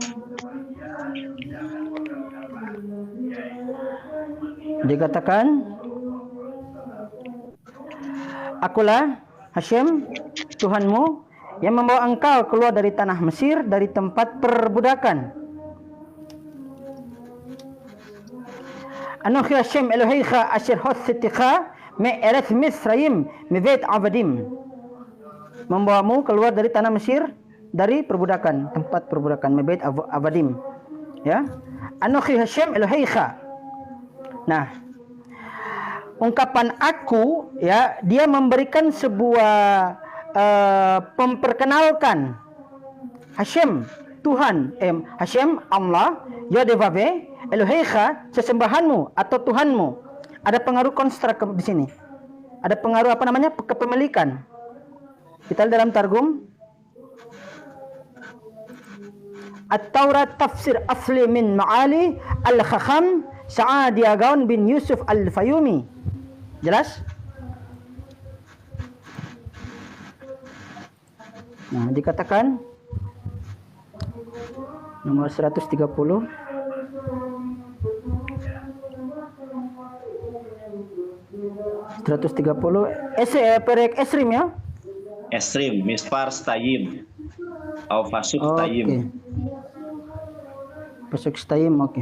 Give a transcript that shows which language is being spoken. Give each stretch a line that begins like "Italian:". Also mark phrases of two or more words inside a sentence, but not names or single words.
Indonesian: Dikatakan, Akulah Hashem, Tuhanmu, yang membawa engkau keluar dari tanah Mesir, dari tempat perbudakan.
Hebrew: אנכי השם אלהיך אשר הוצאתיך מארץ מצרים מבית עבדים.
Indonesian: Membawamu keluar dari tanah Mesir, dari perbudakan, tempat perbudakan,
Hebrew: מבית עבדים.
Indonesian: Ya.
Hebrew: אנכי השם אלהיך.
Indonesian: Nah, ungkapan aku ya, dia memberikan sebuah memperkenalkan Hashem, Tuhan, Hashem Allah, Yodevave, Eloheicha, sesembahanmu atau Tuhanmu. Ada pengaruh konstrak di sini. Ada pengaruh apa namanya? Kepemilikan. Kita lihat dalam Targum.
Arabic: التوراة تفسير أصلي من معالي الحاخام سعدي أغاون بن يوسف الفيومي.
Indonesian: Jelas? Nah, dikatakan nomor 130.
Hebrew: פרק עשרים ya?
Indonesian: Esrim,
Hebrew: מספר שתיים. או פסוק
Indonesian: Oke. Stayim.
Hebrew: פסוק שתיים,
Indonesian: oke.